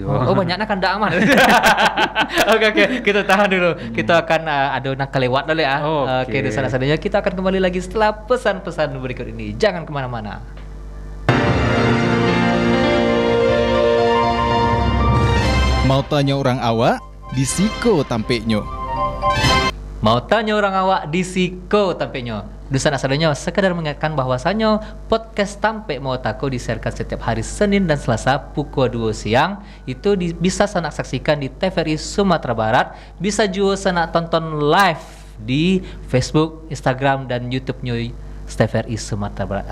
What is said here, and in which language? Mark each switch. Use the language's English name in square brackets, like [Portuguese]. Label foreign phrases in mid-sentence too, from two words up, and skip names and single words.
[Indonesian] Oh banyaknya kan aman. Oke, kita tahan dulu. Kita akan ada nak kelewat dulu ya. Oke, di sana-sananya kita akan kembali lagi setelah pesan-pesan berikut ini. Jangan kemana-mana. [Minangkabau] Mau tanya orang awak, disiko tampeknya. Mau tanya orang awak, disiko tampeknya. [Indonesian] Dusan asalnya sekadar mengingatkan bahwasannya podcast Tampek Mau Tako disiarkan setiap hari Senin dan Selasa pukul 2 siang. Itu bisa sanak saksikan di TVRI Sumatera Barat. Bisa juga sanak tonton live di Facebook, Instagram, dan YouTube-nya TVRI Sumatera Barat.